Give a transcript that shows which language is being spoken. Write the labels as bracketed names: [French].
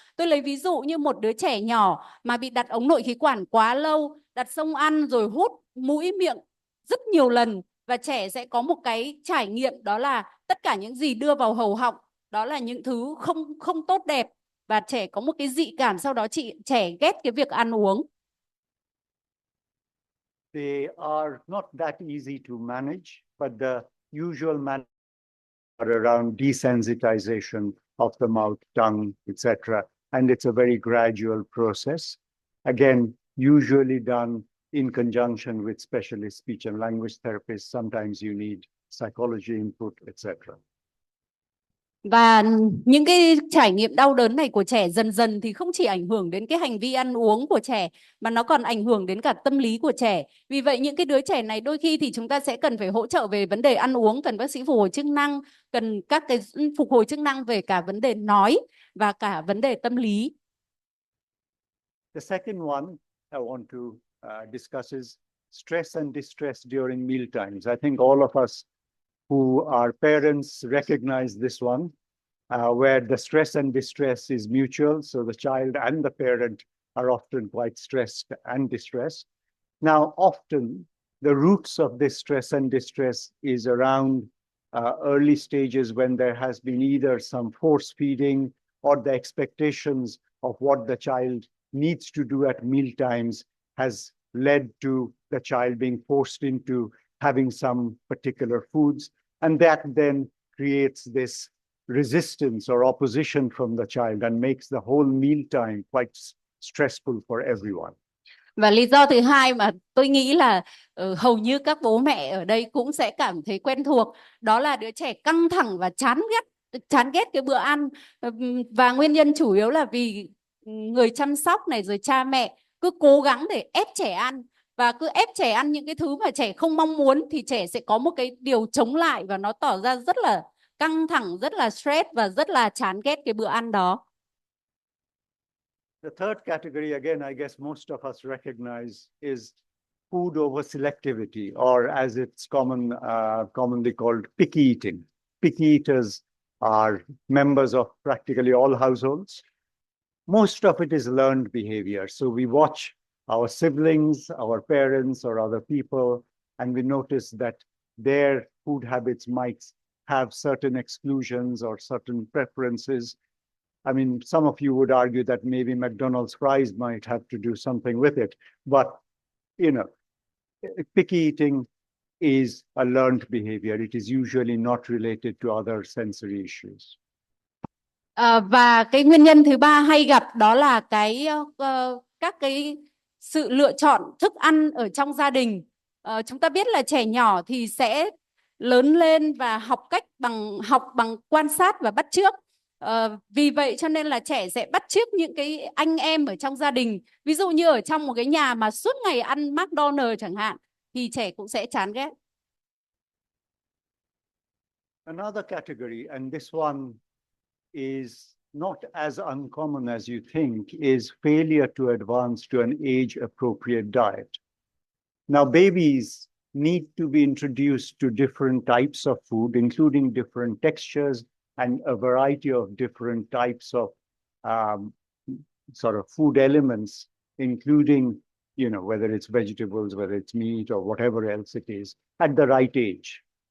[Vietnamese] Tôi lấy ví dụ như một đứa trẻ nhỏ mà bị đặt ống nội khí quản quá lâu, đặt xông ăn rồi hút mũi miệng rất nhiều lần, và trẻ sẽ có một cái trải nghiệm đó là tất cả những gì đưa vào hầu họng đó là những thứ không tốt đẹp, và trẻ có một cái dị cảm, sau đó trẻ ghét cái việc ăn uống. [English] They are not that easy to manage, but the usual management are around desensitization of the mouth, tongue, etc. And it's a very gradual process. Again, usually done in conjunction with specialist speech and language therapists. Sometimes you need psychology input, etc. [Vietnamese] Và những cái trải nghiệm đau đớn này của trẻ dần dần thì không chỉ ảnh hưởng đến cái hành vi ăn uống của trẻ, mà nó còn ảnh hưởng đến cả tâm lý của trẻ. Vì vậy những cái đứa trẻ này đôi khi thì chúng ta sẽ cần phải hỗ trợ về vấn đề ăn uống, cần bác sĩ phục hồi chức năng, cần các cái phục hồi chức năng về cả vấn đề nói và cả vấn đề tâm lý. [English] The second one I want to discuss is stress and distress during meal times. I think all of us who are parents recognize this one, where the stress and distress is mutual. So the child and the parent are often quite stressed and distressed. Now, often the roots of this stress and distress is around early stages when there has been either some force feeding or the expectations of what the child needs to do at meal times has led to the child being forced into having some particular foods. And that then creates this resistance or opposition from the child and makes the whole meal time quite stressful for everyone. [Vietnamese] Và lý do thứ hai mà tôi nghĩ là hầu như các bố mẹ ở đây cũng sẽ cảm thấy quen thuộc, đó là đứa trẻ căng thẳng và chán ghét cái bữa ăn. Và nguyên nhân chủ yếu là vì người chăm sóc này rồi cha mẹ cứ cố gắng để ép trẻ ăn, và cứ ép trẻ ăn những cái thứ mà trẻ không mong muốn thì trẻ sẽ có một cái điều chống lại và nó tỏ ra rất là căng thẳng, rất là stress và rất là chán ghét cái bữa ăn đó. [English] The third category, again, I guess most of us recognize, is food over selectivity, or as it's commonly called, picky eating. Picky eaters are members of practically all households. Most of it is learned behavior. So we watch our siblings, our parents, or other people, and we notice that their food habits might have certain exclusions or certain preferences. I mean, some of you would argue that maybe McDonald's fries might have to do something with it, but, you know, picky eating is a learned behavior. It is usually not related to other sensory issues. [Vietnamese] Và cái nguyên nhân thứ ba hay gặp đó là các cái sự lựa chọn thức ăn ở trong gia đình. Chúng ta biết là trẻ nhỏ thì sẽ lớn lên và học bằng quan sát và bắt chước. Vì vậy cho nên là trẻ sẽ bắt chước những cái anh em ở trong gia đình. Ví dụ như ở trong một cái nhà mà suốt ngày ăn McDonald's chẳng hạn thì trẻ cũng sẽ chán ghét. [English] Another category, and this one is not as uncommon as you think, is failure to advance to an age-appropriate diet. Now, babies need to be introduced to different types of food, including different textures and a variety of different types of sort of food elements, including, you know, whether it's vegetables, whether it's meat, or whatever else it is, at the right age.